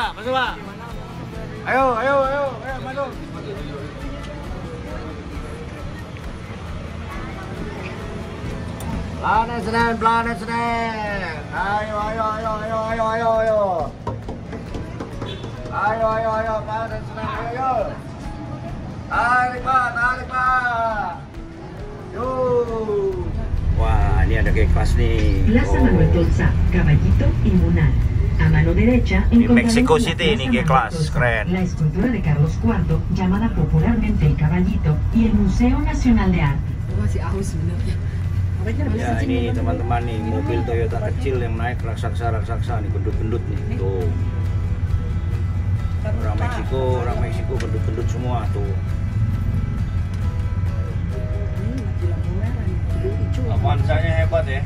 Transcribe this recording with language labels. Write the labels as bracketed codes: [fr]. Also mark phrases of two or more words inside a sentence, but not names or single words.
[id] Ayo, masuk. Planet Senen. Ayo. Ayo, Planet Senen, ayo. Tarik, Pak. Yuk. Wah, ini ada kayak kelas nih. [es] Plaza Manuel Tolsa, Caballito y Munar. A mano derecha encontraremos Mexico la City, Plaza ni qué Manuel clase, Tolsa, creen. la escultura de Carlos IV, llamada popularmente el Caballito, y el Museo Nacional de Arte. [id] Masih aus sebenarnya. Ya, ini teman-teman nih, mobil Toyota kecil yang naik raksasa nih, gendut-gendut nih. Tuh. Orang Meksiko gendut-gendut semua tuh. Avanzanya hebat ya.